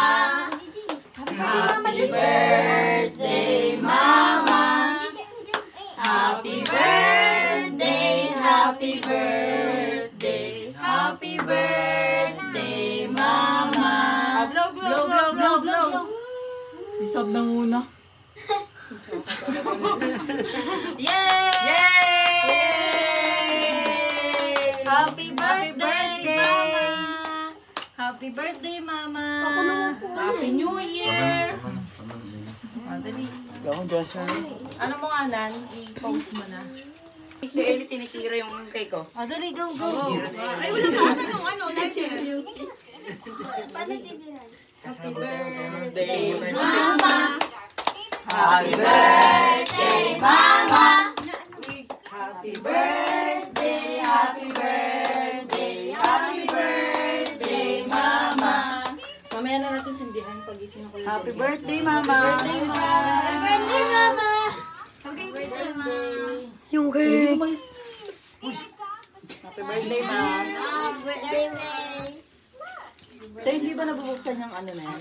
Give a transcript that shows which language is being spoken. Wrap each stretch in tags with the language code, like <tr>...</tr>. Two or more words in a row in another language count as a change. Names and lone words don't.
<en>Happy birthday, Mama. Happy birthday, happy birthday, happy birthday, Mama. Blow, blow, blow, blow, blow.</en> <tl>Si Sab nang una.</tl> <en>Yay! Yay! Happy birthday, Mama. Happy birthday, Mama. Happy New Year!</en> <tl>Dali. Ikaw, Joshua. Ano mo nga, Nan? I-pause mo na. Si Ellie tinitira yung cake ko. Dali,</tl> <en>go, go.</en> <tl>Ay, wala ka ata yung ano, lighter.</tl> <en>Happy birthday, Mama. Happy birthday, Mama. Happy birthday, happy birthday, happy birthday, Mama.</en> <tl>Mamaya na natin sindihan pagising ako.</tl> <en>Happy birthday, Mama. Happy birthday, Mama. Happy birthday, Mama. Yung cake. Happy birthday, Ma. Happy birthday, May.</en> <tl>Tayo, hindi ba nabubuksan yung ano na yan?</tl>